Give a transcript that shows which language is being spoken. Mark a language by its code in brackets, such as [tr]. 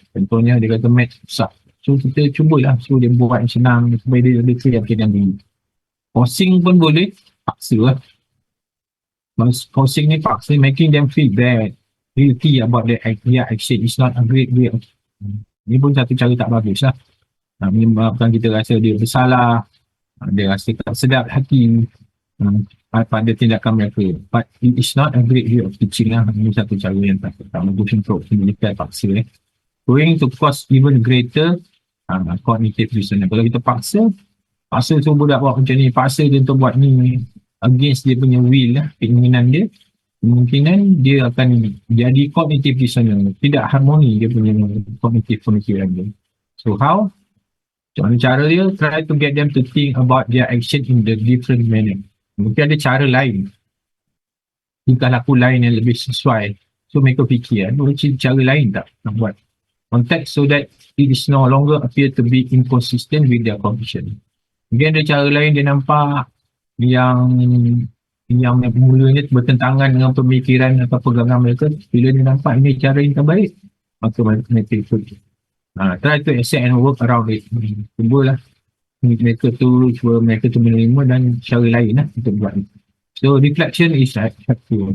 [ms] Contohnya dia kata math susah, so kita cubalah suruh dia buat yang senang supaya dia lebih yakin diri. Forcing pun boleh, paksa lah. [en] Forcing [ms] ni paksa, [en] making them feel bad, guilty about their action is not a great way. [ms] Ni pun satu cara tak bagus lah. Menyebabkan kita rasa dia bersalah, dia rasa tak sedap hati pada tindakan mereka. [en] But it is not a great way of teaching lah. [ms] Ini satu cara yang tak bagus untuk menyekat paksa. [en] Going to cause even greater cognitive dissonance. [ms] Kalau kita paksa suruh budak buat macam ni, paksa dia untuk buat ni against dia punya will lah, keinginan dia, kemungkinan dia akan jadi cognitive dissonance, tidak harmoni dia punya cognitive pemikiran dia. [en] So how? [ms] Cara dia, [en] try to get them to think about their action in the different manner. [ms] Mungkin ada cara lain, tingkah laku lain yang lebih sesuai, so mereka fikir ada cara lain tak nak buat context [en] so that it is no longer appear to be inconsistent with their conviction. [ms] Mungkin ada cara lain dia nampak yang mulanya bertentangan dengan pemikiran atau pegangan mereka. Bila dia nampak ini cara yang terbaik, maka mereka ikut. [en] Try to accept and work around it. [ms] Cubalah mereka tu menerima dan cara lain lah untuk buat itu. [en] So reflection is helpful.